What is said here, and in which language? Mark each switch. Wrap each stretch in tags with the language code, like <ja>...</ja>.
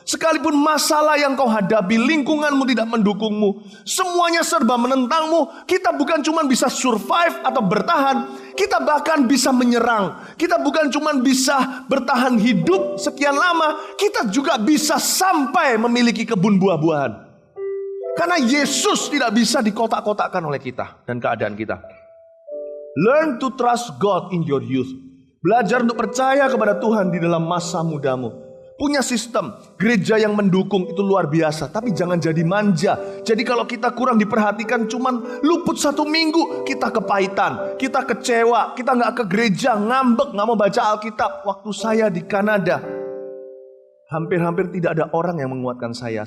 <id>Sekalipun masalah yang kau hadapi, lingkunganmu tidak mendukungmu, semuanya serba menentangmu, kita bukan cuma bisa survive atau bertahan, kita bahkan bisa menyerang. Kita bukan cuma bisa bertahan hidup sekian lama, kita juga bisa sampai memiliki kebun buah-buahan. Karena Yesus tidak bisa dikotak-kotakkan oleh kita dan keadaan kita.</id> <en>Learn to trust God in your youth.</en> <id>Belajar untuk percaya kepada Tuhan di dalam masa mudamu. Punya sistem gereja yang mendukung itu luar biasa, tapi jangan jadi manja. Jadi kalau kita kurang diperhatikan, cuman luput 1 minggu, kita kepahitan, kita kecewa, kita gak ke gereja, ngambek, gak mau baca Alkitab. Waktu saya di Kanada, hampir-hampir tidak ada orang yang menguatkan saya.</id>